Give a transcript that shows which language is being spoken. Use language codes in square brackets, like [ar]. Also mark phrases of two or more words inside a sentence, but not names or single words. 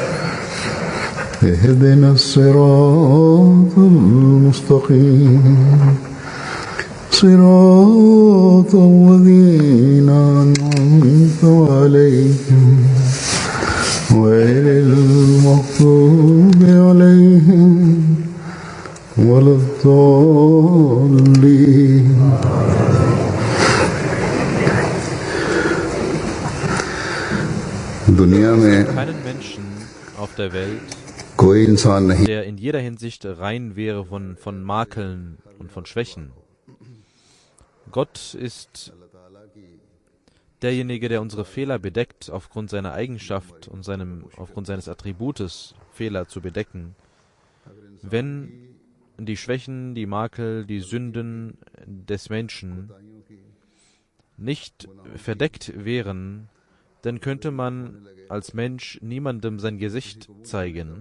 [ar] اهدنا الصراط المستقيم صراط الذين أنعمت عليهم غير المغضوب عليهم ولا الضالين. [hi] दुनिया में [de] keinen Menschen auf der Welt, [hi] कोई इंसान नहीं [de] der in jeder Hinsicht rein wäre von Makeln und von Schwächen. Gott ist derjenige, der unsere Fehler bedeckt, aufgrund seiner Eigenschaft und aufgrund seines Attributes, Fehler zu bedecken. Wenn die Schwächen, die Makel, die Sünden des Menschen nicht verdeckt wären, dann könnte man als Mensch niemandem sein Gesicht zeigen.